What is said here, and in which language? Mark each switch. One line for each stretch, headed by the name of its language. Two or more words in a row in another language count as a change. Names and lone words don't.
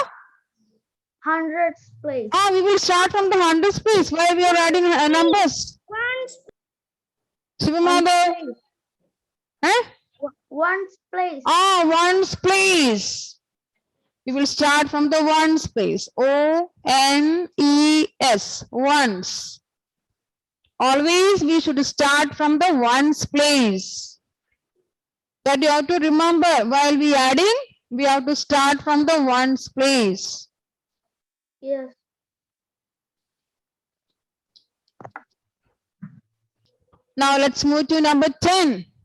English: hundreds place. we will start from the 100's place. Why we are adding numbers? Shiva Madhav. One's place. 1's place. We will start from the 1's place. O-N-E-S. Ones. Always we should start from the 1's place. That you have to remember. While we adding, we have to start from the 1's place. Yes. Now let's move to number 10.